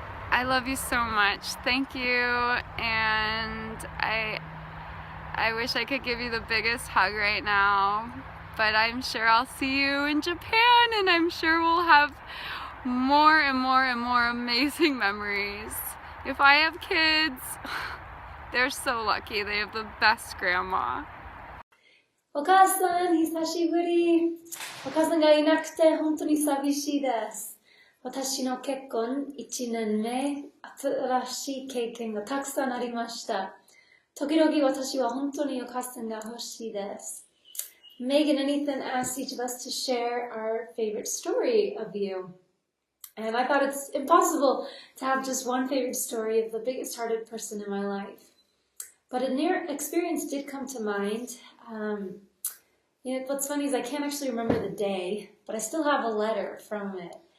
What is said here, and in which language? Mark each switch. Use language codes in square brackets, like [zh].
[en] I love you so much. Thank you. And I wish I could give you the biggest hug right now, but I'm sure I'll see you in Japan, and I'm sure we'll have more and more and more amazing memories. If I have kids, they're so lucky. They have the best grandma. [ja] お母さん、久しぶり。お母さんがいなくて本当に寂しいです。私の結婚1年目、新しい経験がたくさんありました。時々私は本当にお母さんが欲しいです。 [en] Megan and Ethan asked each of us to share our favorite story of you. And I thought it's impossible to have just one favorite story of the biggest-hearted person in my life. But an experience did come to mind. What's funny is I can't actually remember the day, but I still have a letter from it.